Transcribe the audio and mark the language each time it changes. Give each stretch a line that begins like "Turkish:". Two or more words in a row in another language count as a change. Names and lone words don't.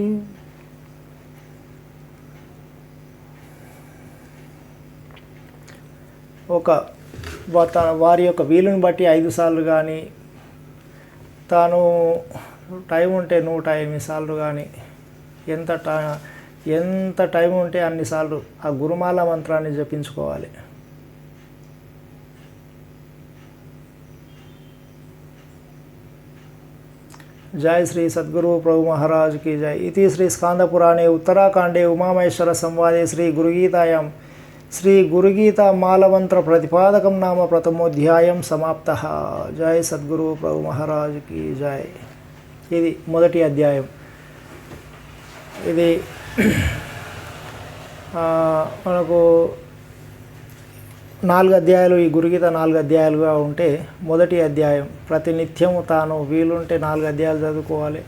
Telugu: వారి యొక్క వీలుని బట్టి 5 సార్లు కానీ, తాను టైం ఉంటే 108 సార్లు కానీ, ఎంత టైం ఉంటే అన్నిసార్లు ఆ గురుమాల మంత్రాన్ని జపించుకోవాలి.
Hindi: जय श्री सद्गुरु प्रभु महाराज की जय.
Sanskrit: इति श्री स्कांदपुराणे उत्तराखंडे उमामहेश्वर संवादे श्री गुरुगीतायां श्री गुरुगीता मालामन्त्र प्रतिपादकं नाम प्रथमोऽध्यायं समाप्त.
Hindi: जय सद्गुरु प्रभु महाराज की जय.
Telugu: ఇది మొదటి అధ్యాయం. ఇది మనకు 4 అధ్యాయాలు, ఈ గురుగీత 4 అధ్యాయాలుగా ఉంటే మొదటి అధ్యాయం ప్రతినిత్యము తాను వీలుంటే 4 అధ్యాయాలు చదువుకోవాలి.